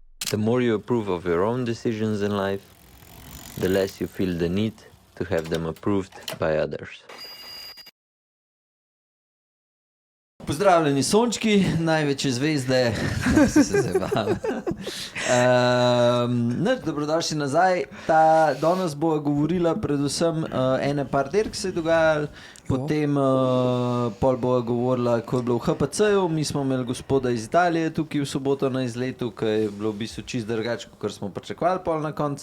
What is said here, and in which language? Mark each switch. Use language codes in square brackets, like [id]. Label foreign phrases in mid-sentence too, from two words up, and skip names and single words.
[en] The more you approve of your own decisions in life, the less you feel the need to have them approved by others. [sl] Pozdravljeni sončki, največje zvezde. Se zabavam. Dobrodošli nazaj. Danes bo govorila predvsem ene par dirk se je dogajalo, potem pol bo govorila, ko je bilo v HPC-ju, mi smo imeli gospoda iz Italije tukaj v soboto na izletu, ki je bilo v bistvu čist drugače, kot smo pričakovali pol na koncu.